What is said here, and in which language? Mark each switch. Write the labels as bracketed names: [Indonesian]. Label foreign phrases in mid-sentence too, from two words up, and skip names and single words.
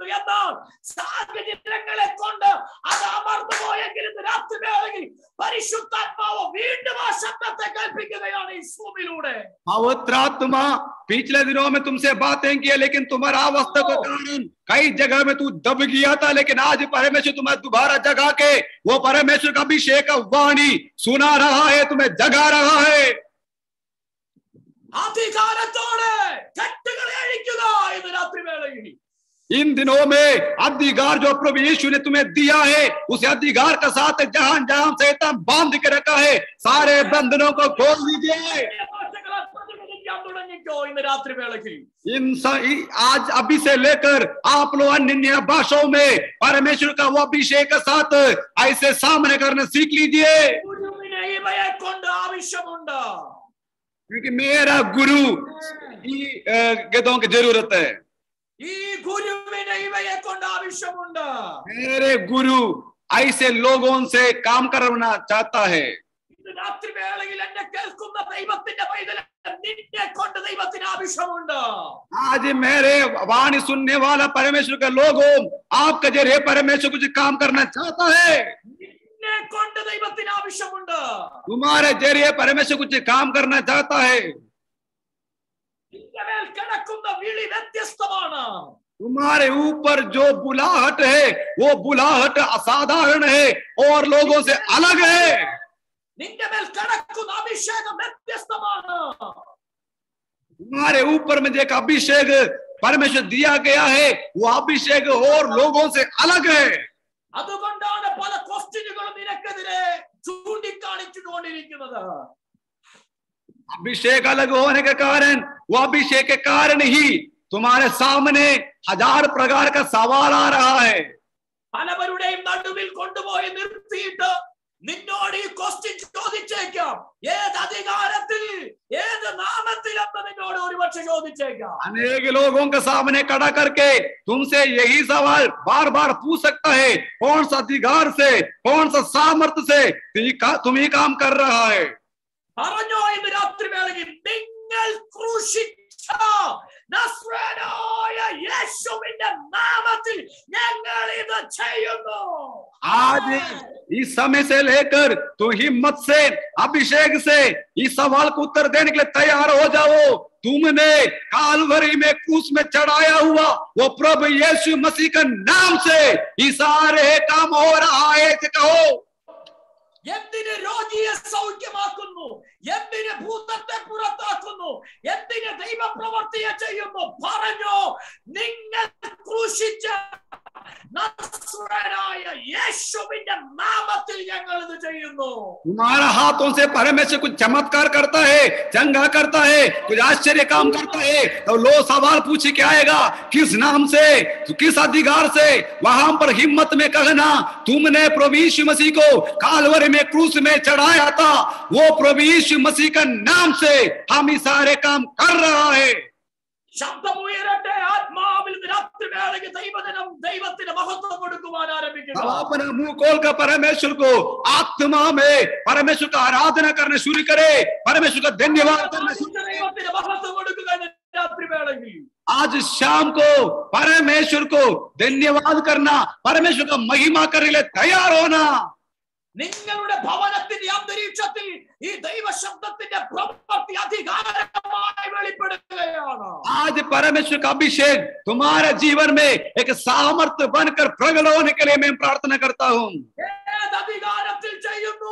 [Malayalam] എന്നാൽ സാഹചര്യങ്ങളെ കൊണ്ട് അത് അമർന്നു പോയെങ്കിലും രാത്രി വേളയിൽ പരിശുദ്ധാത്മാവ് വീണ്ടും ആ ശബ്ദത്തെ കേൾപ്പിക്കുകയാണ് ഈ സൂമിലൂടെ. [Hindi] पवित्र आत्मा पिछले दिनों में तुमसे बातें की, लेकिन तुम्हारा अवस्था के कारण कई जगह में तू दब गया था, लेकिन आज परमेश्वर तुम्हें दोबारा जगा के वो परमेश्वर का अभिषेक का वाणी सुना रहा है, तुम्हें जगा रहा है. [Malayalam] അധികാരത്തോടെ കെട്ടുകളെ അഴിക്കുക ഇന്ന് രാത്രി വേളയിൽ. [Hindi] इन दिनों में अधिकार जो प्रभु यीशु ने तुम्हें दिया है, उस अधिकार के साथ जहां जहां शैतान बांध के रखा है सारे बंधनों को खोल दीजिए. [Malayalam] ഇന്ന് രാത്രി വേളയിൽ [Hindi] आज अभी से लेकर आप लोग अन्य भाषाओं में परमेश्वर का वो अभिषेक के साथ ऐसे सामने करना सीख लीजिए. [Malayalam] ഗുരുവിനെ ഇവയെ കൊണ്ട് ആവശ്യമുണ്ട്. [Hindi] क्योंकि मेरा गुरु गदों की जरूरत है. [Malayalam] ഈ ഗുരുവിനെ ഇവയെ കൊണ്ട് ആവശ്യമുണ്ട്. [Hindi] मेरे गुरु ऐसे लोगों से काम करना चाहता है. [Malayalam] ഇന്ന് രാത്രി വേളയിൽ എന്നെ കേൾക്കുന്ന ദൈവത്തിന്റെ പൈതലെ നിന്നെ കൊണ്ട് ദൈവത്തിന് ആവശ്യമുണ്ട്. [Hindi] आज मेरे वाणी सुनने वाला परमेश्वर के लोगों आपका जरिए परमेश्वर कुछ काम करना चाहता है. [Malayalam] നിന്നെ കൊണ്ട് ദൈവത്തിന് ആവശ്യമുണ്ട്. [Hindi] तुम्हारे जरिए परमेश्वर कुछ काम करना चाहता है. [Malayalam] നിന്റെ മേൽ കിടക്കുന്ന വിളി വ്യത്യസ്തമാണ്. [Hindi] तुम्हारे ऊपर जो बुलाहट है वो बुलाहट असाधारण है और लोगों से अलग है. [Malayalam] നിന്റെ മേൽ കിടക്കുന്ന അഭിഷേകം വ്യത്യസ്തമാണ്. [Hindi] तुम्हारे ऊपर में एक अभिषेक परमेश्वर दिया गया है वो अभिषेक और लोगों से अलग है। [Malayalam] അതുകൊണ്ടാണ് പല ക്വസ്റ്റ്യനുകളും നിനക്കെതിരെ ചൂണ്ടിക്കാണിച്ചുകൊണ്ടിരിക്കുന്നത്. [Hindi] अभिषेक अलग होने के कारण, वो अभिषेक के कारण ही तुम्हारे सामने 1000 प्रकार का सवाल आ रहा है. [Malayalam] പലവരുടെയും നടുവിൽ കൊണ്ടുപോയി നിർത്തിയിട്ട് നിന്നോട് ഈ ക്വസ്റ്റ്യൻ ചോദിച്ചേക്കാം, ഏത് അധികാരത്തിൽ ഏത് നാമത്തിൽ എന്ന് നിന്നോട് ഒരുപക്ഷെ ചോദിച്ചേക്കാം. [Hindi] अनेक लोगों के सामने खड़ा करके तुमसे यही सवाल बार बार पूछ सकता है, कौन सा अधिकार से, कौन सा सामर्थ्य से तुम ही काम कर रहा है. [Malayalam] പറഞ്ഞോ ഇന്ന് രാത്രി വേളയിൽ നിങ്ങൾ ക്രൂശിച്ച നസ്രേനായ യേശുവിന്റെ നാമത്തിൽ ഞങ്ങൾ ഇത് ചെയ്യുന്നു. [Hindi] आज इस समय से लेकर तो हिम्मत से, अभिषेक से इस सवाल को उत्तर देने के लिए तैयार हो जाओ. तुमने कालवरी में क्रूस में चढ़ाया हुआ वो प्रभु यीशु मसीह के नाम से ये सारे काम हो रहा है. कहो, [Malayalam] എന്തിന് രോഗിയെ സൗഖ്യമാക്കുന്നു, എന്തിന് ഭൂതത്തെ പുറത്താക്കുന്നു, എന്തിന് ദൈവപ്രവർത്തിയെ ചെയ്യുന്നു? പറഞ്ഞു, നിങ്ങൾ ക്രൂശിച്ച നസ്രേനായ യേശുവിന്റെ നാമത്തിൽ ഞങ്ങൾ ഇത് ചെയ്യുന്നു. [Hindi] तुम्हारा हाथों से परमेश्वर कुछ चमत्कार करता है, चंगा करता है, कुछ आश्चर्य काम करता है, तो लोग सवाल पूछ के आएगा, किस नाम से, किस अधिकार से? वहां पर हिम्मत में कहना, तुमने प्रभु यीशु मसीह को कालवरी में क्रूस में चढ़ाया था, वो प्रभु यीशु मसीह का नाम से हम ये सारे काम कर रहा है. [Malayalam] ശബ്ദമുയരട്ടെ, ആത്മാവിൽ രാത്രി വേളയ്ക്ക് ദൈവത്തിന് മഹത്വം കൊടുക്കുവാൻ ആരംഭിക്കുക. [Hindi] अपना मुंह खोलकर परमेश्वर को आत्मा में परमेश्वर का आराधना करना शुरू करे, परमेश्वर का धन्यवाद करना शुरू करे. [Malayalam] ദൈവത്തിന് മഹത്വം കൊടുക്കുക രാത്രി വേളയിൽ. [Hindi] आज शाम को परमेश्वर को धन्यवाद करना, परमेश्वर का महिमा करने के लिए तैयार होना. [Malayalam] നിങ്ങളുടെ ഭവനത്തിന്റെ അന്തരീക്ഷത്തിൽ ഈ ദൈവശബ്ദത്തിന്റെ പ്രവൃത്തി അധികാരമായി വെളിപ്പെടുകയാണ്. [Hindi] आज परमेश्वर का अभिषेक तुम्हारे जीवन में एक सामर्थ्य बनकर प्रकट होने के लिए मैं प्रार्थना करता हूँ. [Malayalam] ഏത് അധികാരത്തിൽ ചെയ്യുന്നു?